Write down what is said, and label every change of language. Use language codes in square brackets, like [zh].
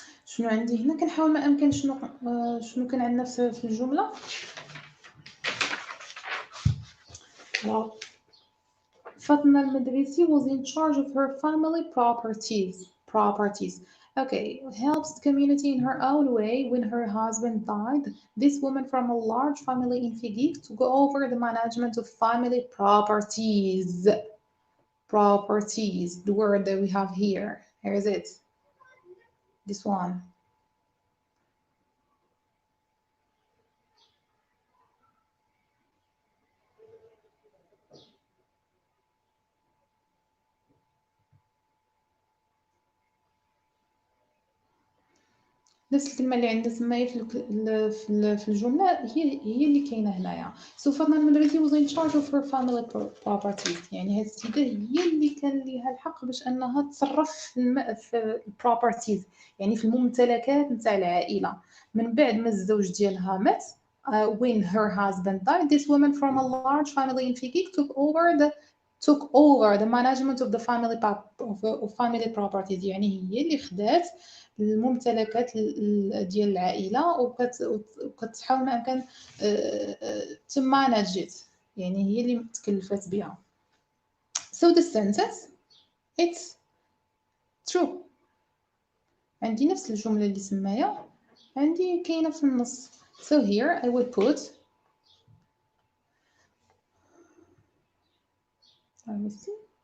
[ar] شنو عندي هنا؟ كنحاول ما امكن شنو كان عندنا في الجمله. [en] فاطمة المدرسي was in charge of her family properties. Okay, helps the community in her own way. When her husband died, this woman from a large family in Figik took over the management of family properties. Properties, the word that we have here. Here is it. This one. [ar] نفس الكلمة اللي عندها تمايا في الجملة هي اللي كاينة هنايا. [en] So فاطمة المدرسي was in charge of her family properties. [ar] يعني هاد السيدة هي اللي كان ليها الحق باش أنها تصرف في properties، يعني في الممتلكات نتاع العائلة. من بعد ما الزوج ديالها مات، [en] when her husband died, this woman from a large family in Figik took over the management of the family properties. [ar] يعني هي اللي خدات الممتلكات ديال العائله وكتحاول ما امكن تمانجت، يعني هي اللي تكلفت بها. [en] So the sentence it's true. [ar] عندي نفس الجمله اللي سمايا عندي كاينه في النص. [en] So here I would put let me see.